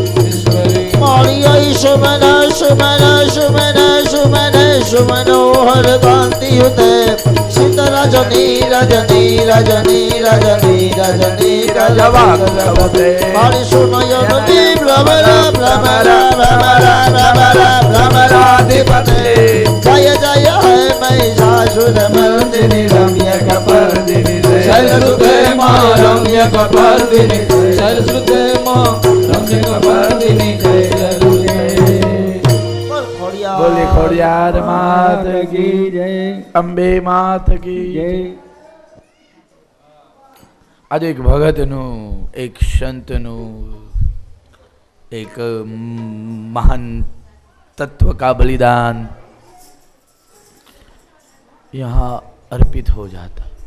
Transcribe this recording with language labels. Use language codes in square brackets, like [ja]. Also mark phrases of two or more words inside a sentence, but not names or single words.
[sa] શુમન શુમન શુમન શુમન શુમનોહર કાંતિયુતે સીત રજની રજની રજની રજની રજની રજવાગલવતે મારી સુનયન દી ભ્રમર ભ્રમર ભ્રમર ભ્રમર ભ્રમરાધિપતે જય જય હે महिषासुर मर्दिनी रम्य कपर्दिनी शैलसुते मां रम्य कपर्दिनी शैलसुते मां रम्य कपर्दिनी शैलसुते [hi] बोले खोडियार मात की જય अंबे मात की જય [gu] આજે એક ભગતનું એક સંતનું [hi] एक महान तत्व का बलिदान यहाँ अर्पित हो जाता